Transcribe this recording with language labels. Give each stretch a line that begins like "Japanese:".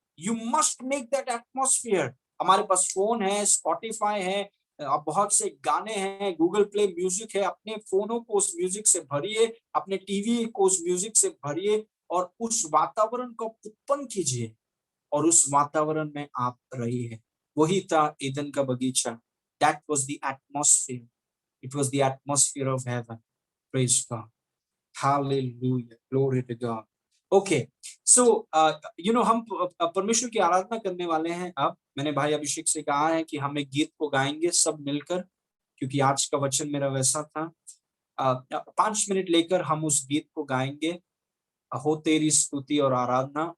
English: You must make that atmosphere.
Hindi: हमारे पास phone है, Spotify है, बहुत से गाने हैं, गूगल प्ले म्यूजिक है। अपने फोनों को उस म्यूजिक से भरिए, अपने टीवी को उस म्यूजिक से भरिए, और उस वातावरण को उत्पन्न कीजिए, और उस वातावरण में आप रहिए। वही था ईदन का बगीचा।
English: That was the atmosphere. It was the atmosphere of heaven. Praise God. Hallelujah. Glory to God. Okay. So,
Hindi: हम परमेश्वर की आराधना करने वाले हैं। अब मैंने भाई अभिषेक से कहा है कि हम एक गीत को गाएंगे सब मिलकर, क्योंकि आज का वचन मेरा वैसा था। 5 मिनट लेकर हम उस गीत को गाएंगे, हो तेरी स्तुति और आराधना।